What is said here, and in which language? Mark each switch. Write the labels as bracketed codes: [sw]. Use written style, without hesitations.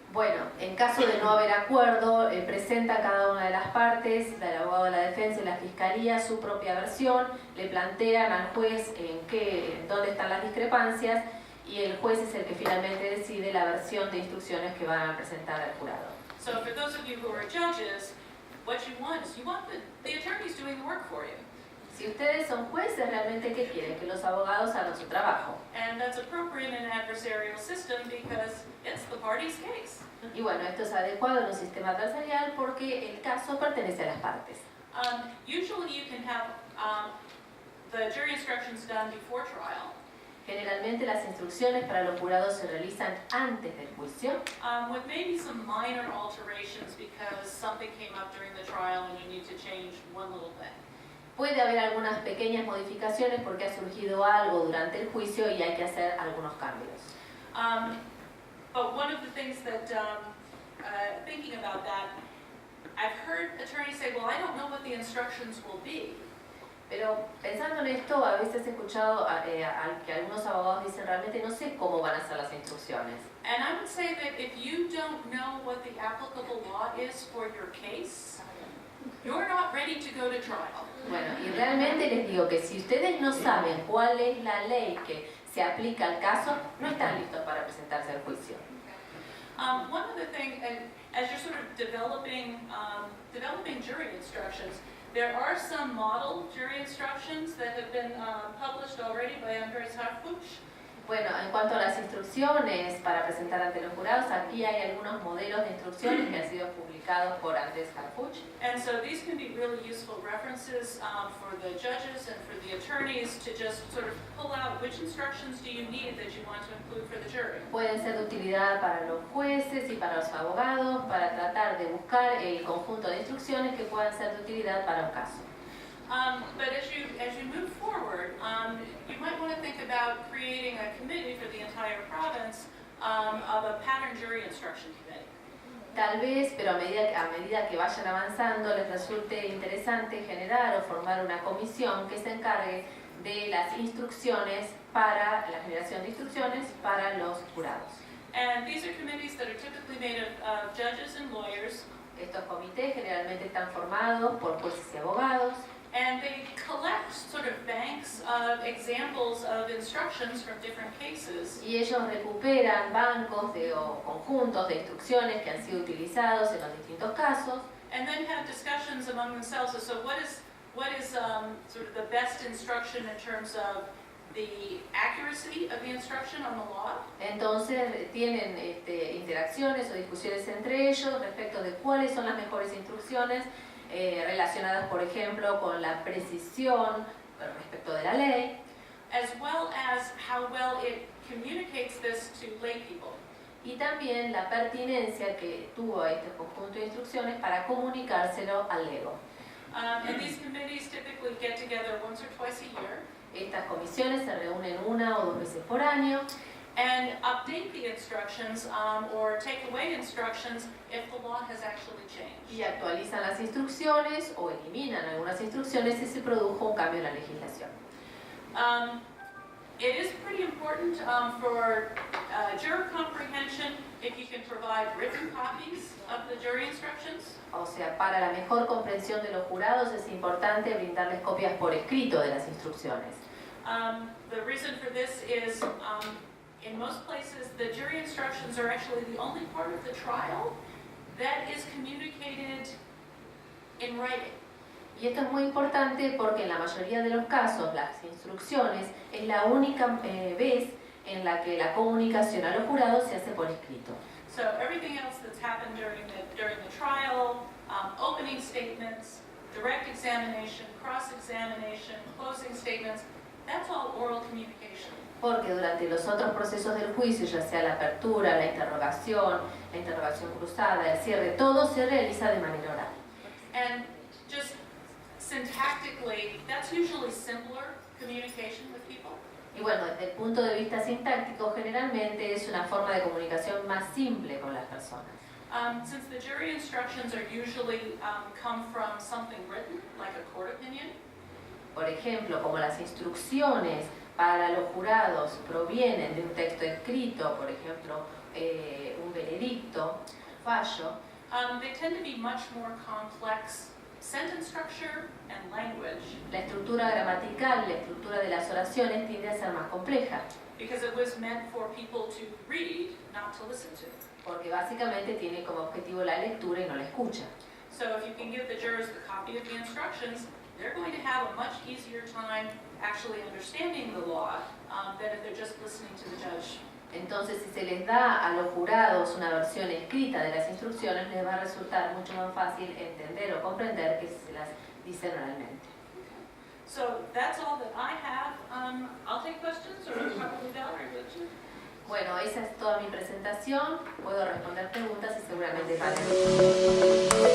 [es] Bueno, en caso de no haber acuerdo, presenta cada una de las partes, el abogado de la defensa y la fiscalía, su propia versión, le plantean al juez en dónde están las discrepancias y el juez es el que finalmente decide la versión de instrucciones que van a presentar al jurado. [en] So for those of you who are judges, what you want is the attorneys doing the work for you. [es] Si ustedes son jueces, realmente ¿qué quieren? Que los abogados hagan su trabajo. [en] And that's appropriate in an adversarial system because it's the party's case. [es] Y bueno, esto es adecuado en un sistema adversarial porque el caso pertenece a las partes. [en] Usually you can have the jury instructions done before trial. [es] Generalmente las instrucciones para los jurados se realizan antes del juicio, [en] With maybe some minor alterations because something came up during the trial and you need to change one little thing. [es] Puede haber algunas pequeñas modificaciones porque ha surgido algo durante el juicio y hay que hacer algunos cambios. [en] But one of the things that, thinking about that, I've heard attorneys say, well, I don't know what the instructions will be. [es] Pero pensando en esto, a veces he escuchado que algunos abogados dicen realmente no sé cómo van a ser las instrucciones. [en] And I would say that if you don't know what the applicable law is for your case, you're not ready to go to trial. [es] Bueno, y realmente les digo que si ustedes no saben cuál es la ley que se aplica al caso, no están listos para presentarse al juicio. [en] One other thing, and as you're sort of developing jury instructions, there are some model jury instructions that have been published already by Andres Harfuch. [es] Bueno, en cuanto a las instrucciones para presentar ante los jurados, aquí hay algunos modelos de instrucciones que han sido publicados por Andrés Harfuch. [en] And so these can be really useful references for the judges and for the attorneys to just sort of pull out which instructions do you need that you want to include for the jury. [es] Pueden ser de utilidad para los jueces y para los abogados para tratar de buscar el conjunto de instrucciones que puedan ser de utilidad para un caso. [en] But as you move forward, you might want to think about creating a committee for the entire province of a pattern jury instruction committee. [es] Tal vez, pero a medida que vayan avanzando, les resulte interesante generar o formar una comisión que se encargue de las instrucciones para la generación de instrucciones para los jurados. [en] And these are committees that are typically made of judges and lawyers. [es] Estos comités generalmente están formados por jueces y abogados. [en] And they collect sort of banks of examples of instructions from different cases. [es] Y ellos recuperan bancos o conjuntos de instrucciones que han sido utilizados en los distintos casos. [en] And then have discussions among themselves as to what is sort of the best instruction in terms of the accuracy of the instruction on the law. [es] Entonces tienen interacciones o discusiones entre ellos respecto de cuáles son las mejores instrucciones relacionadas, por ejemplo, con la precisión respecto de la ley, [en] as well as how well it communicates this to lay people. [es] y también la pertinencia que tuvo este conjunto de instrucciones para comunicárselo al lego. [en] And these committees typically get together once or twice a year [es] Estas comisiones se reúnen 1 o 2 veces por año [en] and update the instructions or take away instructions if the law has actually changed. [es] y actualizan las instrucciones o eliminan algunas instrucciones si se produjo un cambio en la legislación. [en] It is pretty important for juror comprehension if you can provide written copies of the jury instructions. [es] O sea, para la mejor comprensión de los jurados es importante brindarles copias por escrito de las instrucciones. [en] The reason for this is in most places the jury instructions are actually the only part of the trial that is communicated in writing. [es] Y esto es muy importante porque en la mayoría de los casos las instrucciones es la única vez en la que la comunicación a los jurados se hace por escrito. [en] So everything else that's happened during the trial, opening statements, direct examination, cross-examination, closing statements, that's all oral communication. [es] Porque durante los otros procesos del juicio, ya sea la apertura, la interrogación cruzada, el cierre, todo se realiza de manera oral. [en] And just syntactically, that's usually simpler communication with people. [es] Y bueno, desde el punto de vista sintáctico, generalmente es una forma de comunicación más simple con las personas. [en] Since the jury instructions are usually come from something written, like a court opinion, [es] Por ejemplo, como las instrucciones para los jurados provienen de un texto escrito, por ejemplo, un veredicto, un fallo, [en] they tend to be much more complex sentence structure and language, [es] la estructura gramatical, la estructura de las oraciones tiende a ser más compleja, [en] because it was meant for people to read, not to listen to. [es] porque básicamente tiene como objetivo la lectura y no la escucha. [en] So if you can give the jurors the copy of the instructions, they're going to have a much easier time actually understanding the law than if they're just listening to the judge. [es] Entonces, si se les da a los jurados una versión escrita de las instrucciones, les va a resultar mucho más fácil entender o comprender que se las dicen oralmente. [en] So that's all that I have. I'll take questions, or probably Valerie, would you? [es] Bueno, esa es toda mi presentación. Puedo responder preguntas y seguramente Valerie.